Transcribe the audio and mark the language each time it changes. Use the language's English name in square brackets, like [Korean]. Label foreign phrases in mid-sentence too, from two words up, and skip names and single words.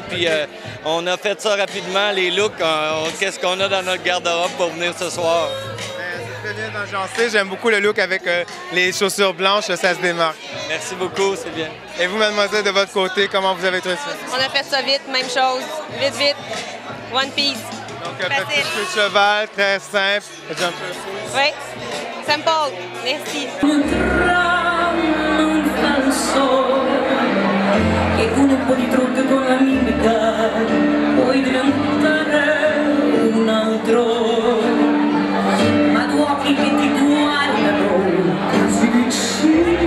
[French] Puis on a fait ça rapidement, les looks. Qu'est-ce qu'on a dans notre garde-robe pour venir ce soir? C'est très bien agencé. J'aime beaucoup le look avec les chaussures blanches. Ça se démarque. Merci beaucoup, c'est bien. Et vous, mademoiselle, de votre côté, comment vous avez trouvé ça? On a fait ça vite, même chose. Vite. [English] One piece. [French] Donc, petit peu de cheval, très simple. Oui, simple. Merci. [Italian] E con un po' di trucco con la mimica puoi diventare un altro, ma due occhi che ti guardano così vicino.